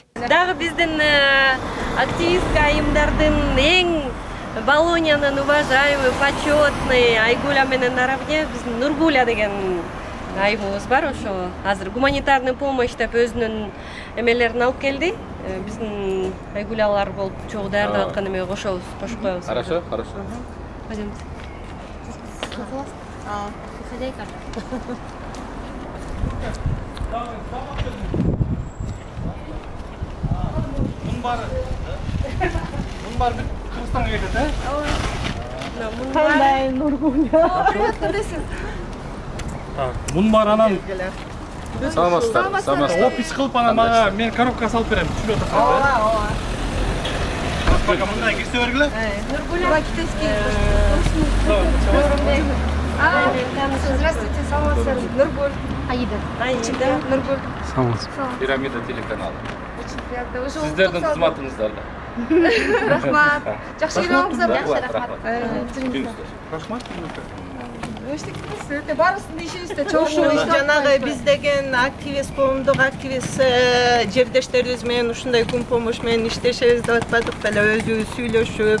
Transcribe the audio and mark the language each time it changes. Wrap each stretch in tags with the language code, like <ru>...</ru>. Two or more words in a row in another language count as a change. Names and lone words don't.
<ky>Дагы биздин активист айымдардын эң Болоньянын</ky> <ru>уважаемый, почетный</ru> <ky>Айгуля менен наравне биздин Нургуля деген айымыбыз бар. Ошо азыр</ky> <ru>гуманитарный помощь</ru> <ky>деп өзүнүн эмелерин алып келди. Биздин Айгулялар болуп чогуу даярдап аткан эме кошобуз, кошуп коебуз.</ky> <ru>Хорошо, хорошо. Пойдемте. Хозяйка.</ru> <tr>Bunlar bir Kırgızistan'a geçti, he?</tr> <ky>Kандай Нургуля. Bunlar anan. Саламатсыздар, саламатсыздар. Опис кылып анан мага мен коробка салып берем. Түшүнүп атасыздар. Бага мындай кирсе бергиле.</ky> <ru>Нургуля китайский.</ru> <ky>Здравствуйте, саламатсыздар. Нургуль. Аида. Нургуль. Пирамида телеканалы.</ky> <ru>Очень приятно.</ru> <ky>Сиздердин кызматыңыздарда. Рахмат. Жакшы келиңиздер. Жакшы, рахмат. Рахмат. Барысын ишибизде Ошо жанагы биз деген активист, коомдук активист жердештерибиз менен ушундай күн помощь менен иштешебиз деп атпадык беле, өзүбүз сүйлөшүп.</ky>